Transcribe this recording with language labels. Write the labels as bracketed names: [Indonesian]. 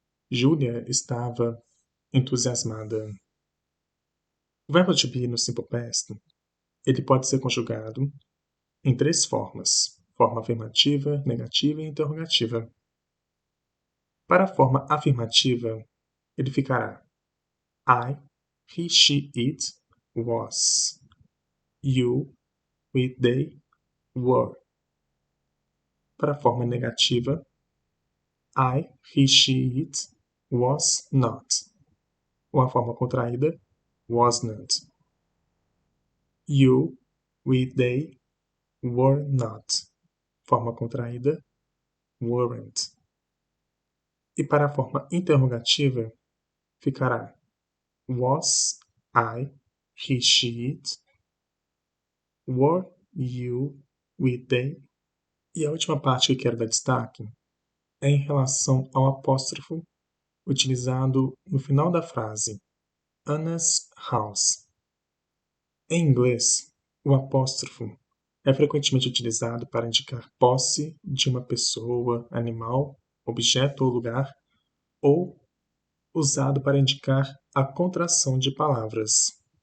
[Portuguese] Julia estava entusiasmada. O verbo to be no simple past, ele pode ser conjugado em três formas: forma afirmativa, negativa e interrogativa. Para a forma afirmativa, ele ficará [English] I, he, she, it was. You, we, they were. [Portuguese] Para a forma negativa, [English] I, he, she, it was not. [Portuguese] Ou a forma contraída, [English] was not. You, we, they were not. [Portuguese] Forma contraída, [English] weren't. [Portuguese] E para a forma interrogativa, ficará [English] was I, he, she, it, were you, we, they. [Portuguese] E a última parte que quero dar destaque é em relação ao apóstrofo utilizado no final da frase Anna's house. Em inglês, o apóstrofo é frequentemente utilizado para indicar posse de uma pessoa, animal, objeto ou lugar, ou usado para indicar a contração de palavras.